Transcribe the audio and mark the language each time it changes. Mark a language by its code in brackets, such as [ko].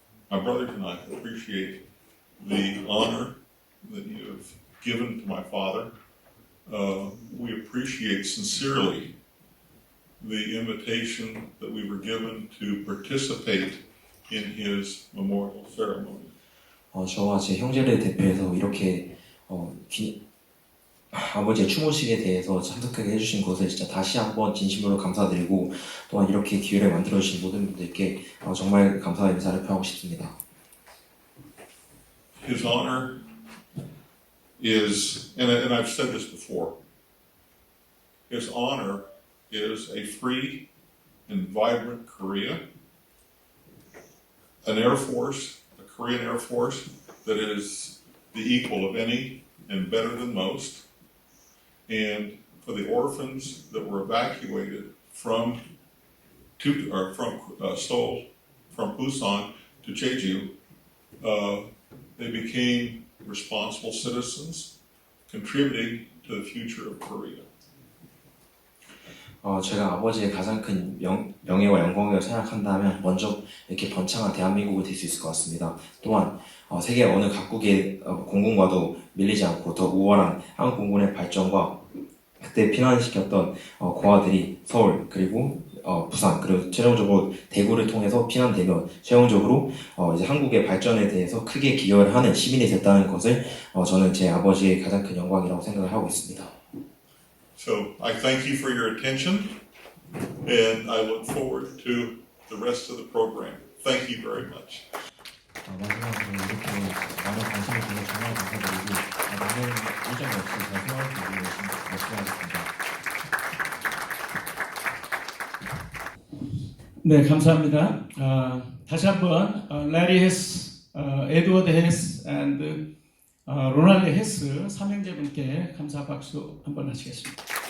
[en] my brothers and I appreciate the honor that you have given to my father. We appreciate sincerely the invitation that we were given to participate in his memorial ceremony. [ko] 저와 제 형제를 대표해서 이렇게 아버지의 추모식에 대해서 참석하게 해주신 것을 진짜 다시 한번 진심으로 감사드리고 또한 이렇게 기회를 만들어주신 모든 분들께 정말 감사의 인사를 표하고 싶습니다. [en] His honor is, and I've said this before, his honor is a free and vibrant Korea, an Air Force, a Korean Air Force that is the equal of any and better than most, and for the orphans that were evacuated from Seoul, from Busan to Jeju, they became responsible citizens, contributing to the future of Korea. [ko] 제가 아버지의 가장 큰 명예와 영광이라고 생각한다면 먼저 이렇게 번창한 대한민국이 될 수 있을 것 같습니다. 또한 세계 어느 각국의 공군과도 밀리지 않고 더 우월한 한국 공군의 발전과 그때 피난시켰던 고아들이 서울 그리고 부산 그리고 최종적으로 대구를 통해서 피난되면 최종적으로 이제 한국의 발전에 대해서 크게 기여를 하는 시민이 됐다는 것을 저는 제 아버지의 가장 큰 영광이라고 생각을 하고 있습니다. [en] So I thank you for your attention, and I look forward to the rest of the program. Thank you very much. [ko] 마지막으로 이렇게 많은 관심을 주셔서 정말 감사드리고 많은 일정 없이 잘 생활하기 위해 열심히 하겠습니다. 네, 감사합니다. 다시 한번 Larry Hess, Edward Hess, and 로날드 헤스 삼형제분께 감사 박수 한번 하시겠습니다.